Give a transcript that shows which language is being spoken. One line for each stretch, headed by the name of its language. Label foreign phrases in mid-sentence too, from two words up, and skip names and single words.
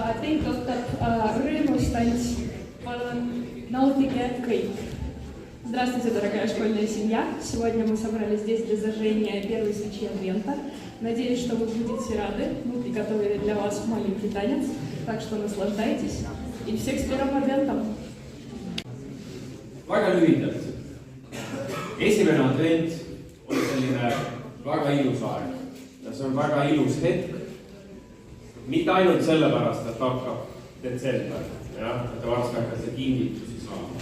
Estonian: teid ootab rõõmus tants. Palun nautige kõik.
Russian: Здравствуйте, дорогая школьная семья. Сегодня мы собрались здесь для зажжения первой свечи Адвента. Надеюсь, что вы будете рады. Мы приготовили для вас маленький танец, так что наслаждайтесь. И всех с первым Адвентом!
Estonian: Väga lühidalt. Esimene advent on selline väga ilus aeg. Ja see on väga ilus hetk. Mitte ainult sellepärast, et hakkab detsember, et te varsti hakkate kingitusi saama.